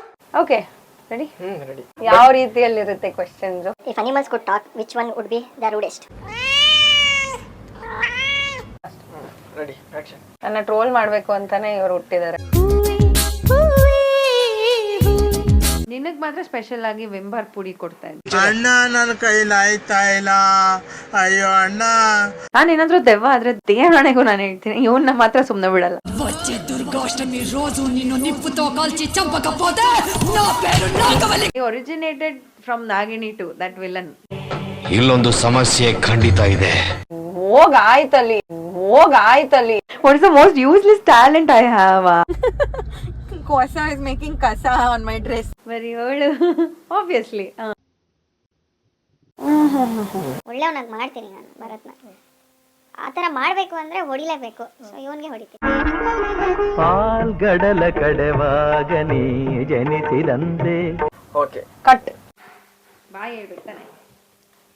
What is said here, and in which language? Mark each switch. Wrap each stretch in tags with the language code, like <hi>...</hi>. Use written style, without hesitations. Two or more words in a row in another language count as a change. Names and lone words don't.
<en>okay ready. ರೆಡಿ.</en> <kn>ಯಾವ ರೀತಿಯಲ್ಲಿರುತ್ತೆ ಕ್ವೆಶ್ಚನ್ಸ್?</kn> <en>If animals could talk, which one would be the rudest? ready action.</en> <kn>ನನ್ನ ಟ್ರೋಲ್ ಮಾಡ್ಬೇಕು ಅಂತಾನೆ ಇವ್ರು ಹುಟ್ಟಿದ್ದಾರೆ. ನಿನಗ್ ಮಾತ್ರ ಸ್ಪೆಷಲ್ ಆಗಿ ವಿಂಬಾರ್ ಪುಡಿ ಕೊಡ್ತಾ ಇದ್ದೆ. ಅಣ್ಣ ನನ್ನ ಕೈಲಿ ಆಯ್ತಾ ಇಲ್ಲ, ಅಯ್ಯೋ ಅಣ್ಣ. ನಾನು ಏನಾದ್ರೂ ದೆವ್ವ ಆದ್ರೆ ದೇವರಣೆಗೂ ನಾನು ಹೇಳ್ತೀನಿ, ಇವನ್ನ ಮಾತ್ರ ಸುಮ್ನೆ ಬಿಡಲ್ಲ.</kn> <te>వచ్చే దుర్గాష్టమి రోజు నిన్ను నిప్పుతో కాల్చి చంపకపోతే నా పేరు నాగవల్లి.</te> <en>originated from Nagini to that villain.</en> <kn>ಇಲ್ಲೊಂದು ಸಮಸ್ಯೆ ಖಂಡಿತ ಇದೆ. ಹೋಗಾಯ್ತಲ್ಲಿ.</kn> <en>What is the most useless talent I have? Kosa is making kasa on my dress. Very old. Obviously.</en> <kn>ಒಳ್ಳೆಯವನಾಗಿ ಮಾಡ್ತೀನಿ ನಾನು ಭರತ್ನ. ಆ ಥರ ಮಾಡಬೇಕು ಅಂದರೆ ಹೊಡಿಲೇಬೇಕು. ಸೊ ಇವನಿಗೆ ಹೊಡಿತೀನಿ. ಪಾಲ್ಗಡಲ ಕಡೆವಾಗ ನೀ ಜನಿಸಿದಂತೆ. ಓಕೆ ಕಟ್. ಬಾಯ್ ಹೇಳ್ಬಿಡ್ತಾನೆ.</kn>